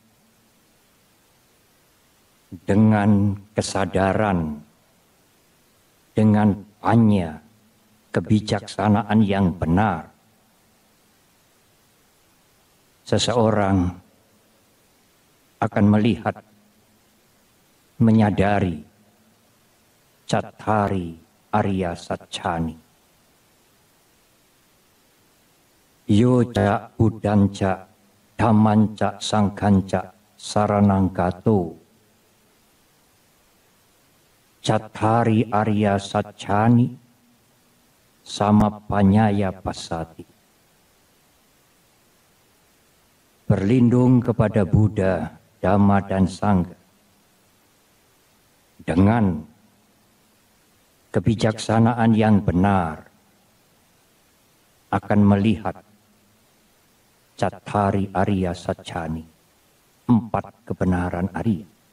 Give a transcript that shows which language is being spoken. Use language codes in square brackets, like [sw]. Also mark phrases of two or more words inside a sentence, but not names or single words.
[id] dengan kesadaran, dengan panya, kebijaksanaan yang benar, seseorang akan melihat, menyadari [pi] Cattari Arya Satchani. Yo ca buddhanca dhammanca sanghanca saranang gato. Cattari Arya Satchani samapanyaya passati. [id] Berlindung kepada Buddha, Dhamma, dan Sangha dengan kebijaksanaan yang benar akan melihat [pi] Cattari Arya Satchani, [id] 4 kebenaran Arya.